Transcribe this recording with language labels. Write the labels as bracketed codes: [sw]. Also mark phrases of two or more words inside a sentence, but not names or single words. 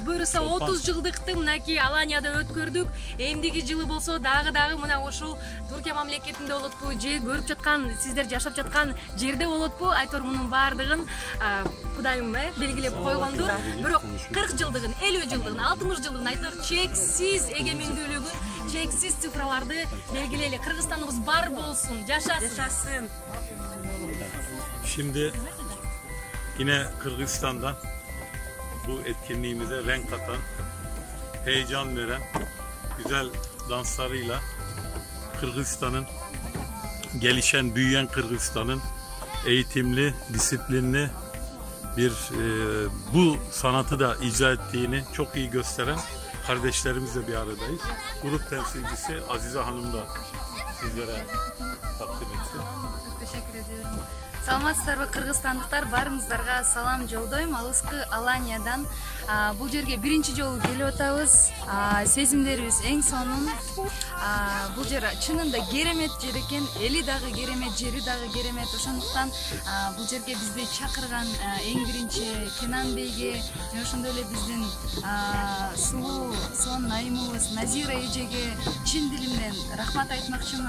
[ky] Буюрса 30 жылдыкты мынакей Аланияда өткөрдүк. Эмдиги жылы болсо дагы мына ушул Туркия мамлекетинде болотпу, же көрүп жаткан, сиздер жашап жаткан жерде болотпу? Айтор мунун баардыгын Кудайым белгилеп койгондур. Бирок 40 жылдыгын, 50 жылдыгын, 60 жылдыгын айтор чексиз эгемендүүлүгүн, чексиз цифраларды белгилейли. Кыргызстаныбыз бар болсун, жашасын. [tr] Şimdi yine Kırgızistan'dan bu etkinliğimize renk katan, heyecan veren güzel danslarıyla Kırgızistan'ın gelişen, büyüyen Kırgızistan'ın eğitimli, disiplinli bir bu sanatı da icra ettiğini çok iyi gösteren kardeşlerimizle bir aradayız. Grup temsilcisi Azize Hanım da sizlere takdim etsin. Teşekkür ediyorum. [ky] Саламатсыздарбы, кыргызстандыктар, баарыңыздарга салам жолдойм. Алыскы Аланиядан бул жерге биринчи жолу келип атабыз. Сезимдерибиз эң сонун. Бул жер чынында керемет жер экен, эли дагы керемет, жери дагы керемет. Ошондуктан бул жерге бизди чакырган эң биринчи Кенан бейге, жана ошондой эле биздин сулуу сон айымыбыз Назира эжеге чын дилимден рахмат айтмакчымын.